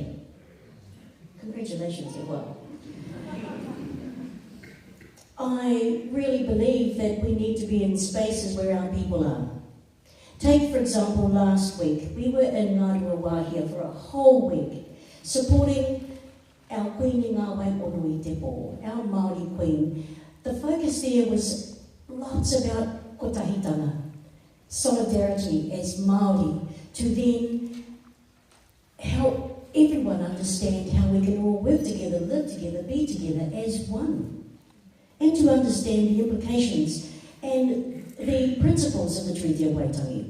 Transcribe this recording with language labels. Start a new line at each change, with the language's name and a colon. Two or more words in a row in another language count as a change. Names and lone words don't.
English: Congratulations as well. I really believe that we need to be in spaces where our people are. Take, for example, last week, we were in Mayoral here for a whole week, supporting our Queen
Māori: i ngā
English: Whanganui District Council, our Māori Queen. The focus there was lots about kotahitanga, solidarity as Māori, to then help everyone understand how we can all work together, live together, be together as one, and to understand the implications and the principles of the Treaty of Waitangi.